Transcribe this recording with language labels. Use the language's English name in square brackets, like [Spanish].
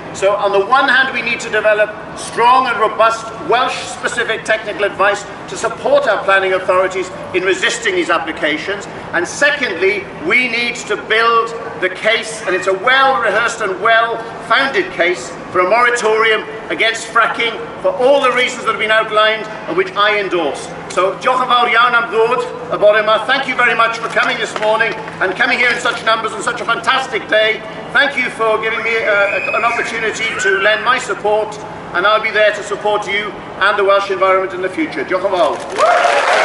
[English] So on the one hand, we need to develop strong and robust Welsh-specific technical advice to support our planning authorities in resisting these applications. And secondly, we need to build the case, and it's a well-rehearsed and well-founded case, for a moratorium against fracking for all the reasons that have been outlined and which I endorse. [Welsh] So, diolch yn fawr iawn am ddod y bore yma. [English] Thank you very much for coming this morning and coming here in such numbers on such a fantastic day. Thank you for giving me an opportunity to lend my support, and I'll be there to support you and the Welsh environment in the future. [Welsh] Diolch yn fawr.